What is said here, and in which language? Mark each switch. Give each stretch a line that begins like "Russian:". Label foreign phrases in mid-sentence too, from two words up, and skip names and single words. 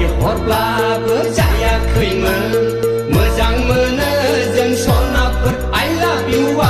Bodo: हरब्लाबो जायाखैमोन मोजां मोनो जों सनाफोर
English: I love you